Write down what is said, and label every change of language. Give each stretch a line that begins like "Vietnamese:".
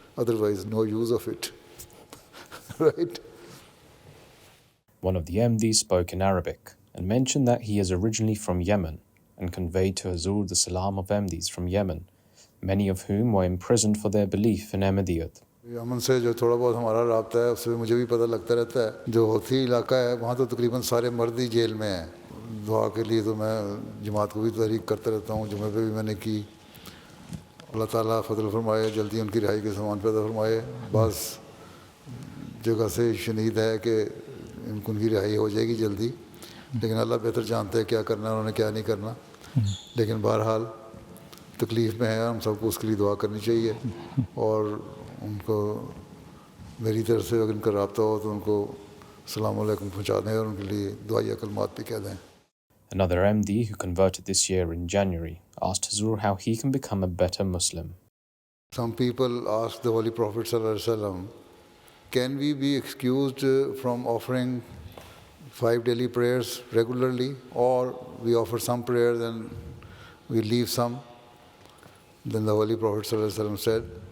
English: Otherwise, no use of it. Right? One of the MDs spoke in Arabic and mentioned that he is originally from Yemen and conveyed to Huzoor the salam of MDs from Yemen, many of whom were imprisoned for their belief in Ahmadiyyat.
Hindi: Yemen से जो थोड़ा बहुत हमारा राब्ता है उससे मुझे भी पता लगता रहता है जो होती इलाका है वहाँ तो तकरीबन सारे मर्द ही जेल में हैं दुआ के लिए तो मैं जमात को भी तहरीक करता रहता हूँ जुमे पे भी मैंने की अल्लाह ताला फजल फरमाए जल्दी उनकी रिहाई के सामान पैदा फरमाए बस जगह से शनीद है कि उनकी रिहाई हो जाएगी जल्दी लेकिन अल्लाह बेहतर जानते हैं क्या करना है उन्होंने क्या नहीं करना लेकिन बहरहाल तकलीफ़ में है हम सबको उसके लिए दुआ करनी चाहिए और उनको मेरी तरफ से अगर उनका राब्ता हो तो उनको सलाम अलैकुम पहुँचा दें और उनके लिए दुआई कलमात भी कह दें.
English: Another MD who converted this year in January asked Huzoor how he can become a better Muslim. Some people ask the Holy Prophet ﷺ, can we be excused from offering 5 daily prayers regularly, or we offer some prayers and we leave some? Then the Holy Prophet ﷺ said,